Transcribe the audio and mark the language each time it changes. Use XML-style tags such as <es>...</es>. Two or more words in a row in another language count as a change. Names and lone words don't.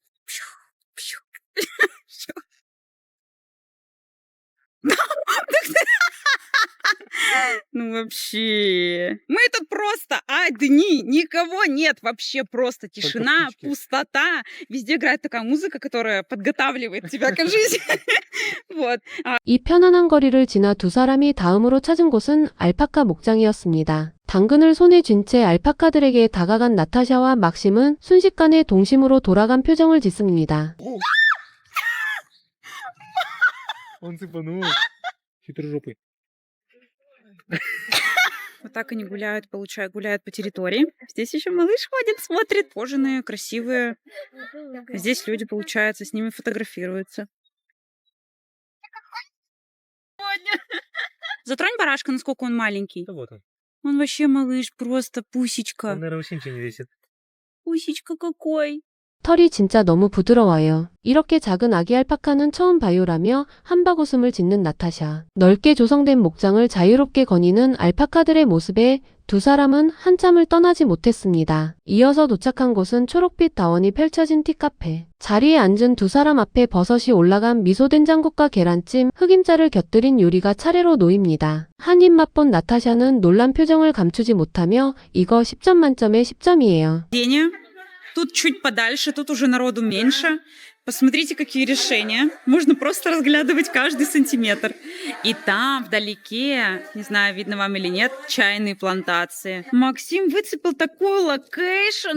<ru>Ну вообще. Мы тут просто одни, никого нет, вообще просто тишина, птички. пустота. Везде играет такая музыка, которая подготавливает тебя к жизни. Вот.</ru> <ko>이 편안한 거리를 지나 두 사람이 다음으로 찾은 곳은 알파카 목장이었습니다. 당근을 손에 쥔 채 알파카들에게 다가간 나타샤와 막심은 순식간에 동심으로 돌아간 표정을 짓습니다.</ko> <ru>Он цепанул. Хитрожопый. Вот так они гуляют, гуляют по территории. Здесь еще малыш ходит, смотрит. Кожаные, красивые. Здесь люди, получается, с ними фотографируются. Затронь барашка, насколько он маленький. Да вот он. Он вообще малыш, просто Он, пусечка. наверное, вообще ничего не весит. Пусечка какой.</ru> <ko>털이 진짜 너무 부드러워요. 이렇게 작은 아기 알파카는 처음 봐요라며 한박웃음을 짓는 나타샤. 넓게 조성된 목장을 자유롭게 거니는 알파카들의 모습에 두 사람은 한참을 떠나지 못했습니다. 이어서 도착한 곳은 초록빛 다원이 펼쳐진 티카페. 자리에 앉은 두 사람 앞에 버섯이 올라간 미소된장국과 계란찜, 흑임자를 곁들인 요리가 차례로 놓입니다. 한 입 맛본 나타샤는 놀란 표정을 감추지 못하며 이거 10점 만점에 10점이에요.</ko> <ru>Деня. Тут чуть подальше, тут уже народу меньше. Посмотрите, какие решения. Можно просто разглядывать каждый сантиметр. И там, вдалеке, не знаю, видно вам или нет, чайные плантации. Максим выцепил такой локейшн</ru>